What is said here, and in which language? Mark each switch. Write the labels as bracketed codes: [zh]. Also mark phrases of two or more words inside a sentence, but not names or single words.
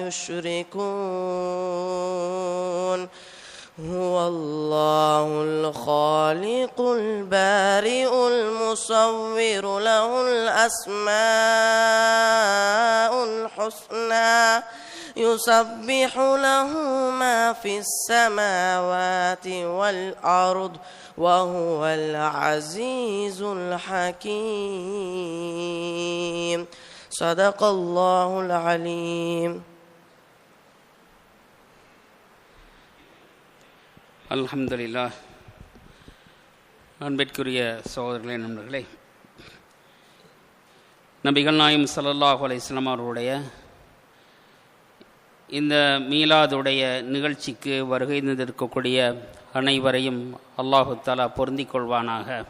[ar] يشركون هو الله الخالق البارئ المصور له الأسماء الحسنى يسبح له ما في السماوات والأرض وهو العزيز الحكيم صدق الله العليم. [ta] அல்ஹம்துலில்லாஹ். அன்பிற்குரிய சகோதரர்களே, நண்பர்களே, நபிகள் நாயகம் [ar] صلى الله عليه وسلم [ta] அவர்களுடைய இந்த மீலாதுடைய நிகழ்ச்சிக்கு வருகை தந்திருக்கக்கூடிய அனைவரையும் அல்லாஹு தஆலா பொருந்திக் கொள்வானாக.